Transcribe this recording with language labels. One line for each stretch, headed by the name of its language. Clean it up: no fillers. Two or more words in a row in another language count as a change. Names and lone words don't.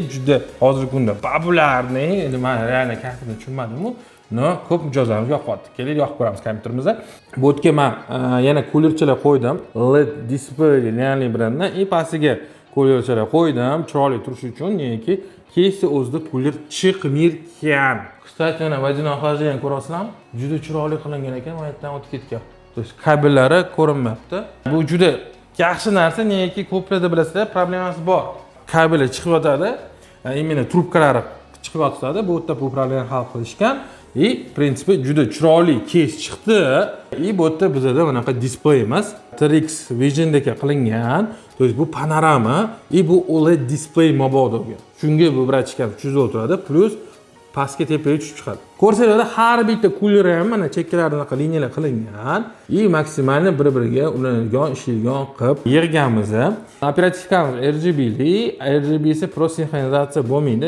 Uzbek: Juda hozirgi kunda populyarniy. Endi men real kompyuterni tushunmadim-ku. No, ko'p mijozlarimiz yoqyapti. Keling, yoqib ko'ramiz kompyuterimizda. Bu yerga men yana kulerchalar qo'ydim.
English: LED display
Uzbek: Lianli brendidan и pastiga kulerchalar qo'ydim. Chiroyli turishi uchun, neki keysni o'zida kuler chiqmirgan. Kстати, mana
Russian: водяное охлаждение
Uzbek: ko'rasizlarmi? Juda chiroyli qilingan ekan, men yerdan o'tib ketgan.
Russian: То есть
Uzbek: kabellari ko'rinmayapti. Bu juda yaxshi narsa, neki ko'plarda bilasizlar, problemasi bor. Kabellar chiqib yotadi, именно trubkalari chiqib yotadi. Bu yerda bu problemani hal qilishgan.
Russian: И, в принципе,
Uzbek: juda chiroyli keys chiqdi. И bu yerda bizda bunaqa displey emas, TRX Visiondagi qilingan.
Russian: То есть
Uzbek: bu panorama, и bu OLED displey mabodoga. Shunga bu ratchikani tushizib o'tiradi, plus pastga tepaga tushib chiqadi. Ko'rsanglar, har bitta kuleri ham mana chekkalardan liniyalar qilingan. И maksimalni bir-biriga ulanadigan, ishlaydigan qilib yig'ganmiz. Operativkamiz RGB'li, RGB'si pro sinxronizatsiya bo'lmaydi.